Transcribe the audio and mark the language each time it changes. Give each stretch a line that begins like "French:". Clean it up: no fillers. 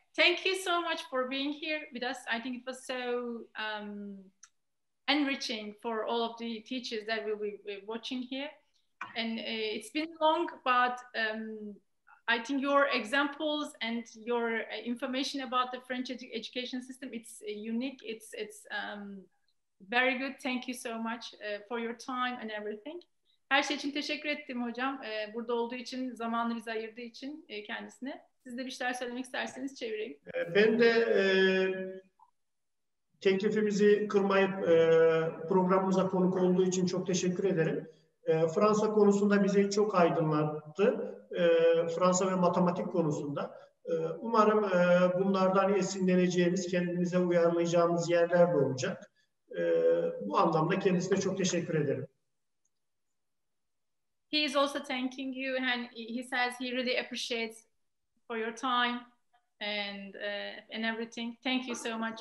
English: Thank you so much for being here with us. I think it was so enriching for all of the teachers that will be watching here. And it's been long, but I think your examples and your information about the French education system, it's unique. It's very good. Thank you so much for your time and everything.
Turkish: Her şey için teşekkür ettim hocam. Burada olduğu için, zamanını bize ayırdığı için kendisine. Siz de bir şeyler söylemek isterseniz çevireyim. Ben de teklifimizi kırmayıp programımıza konuk olduğu için çok teşekkür ederim. Fransa konusunda bizi çok aydınlattı. Fransa ve matematik konusunda. Umarım bunlardan esinleneceğimiz, kendimize uyarlayacağımız yerler de olacak. Bu anlamda kendisine çok teşekkür ederim.
English: He is also thanking you, and he says he really appreciates for your time and everything. Thank you so much.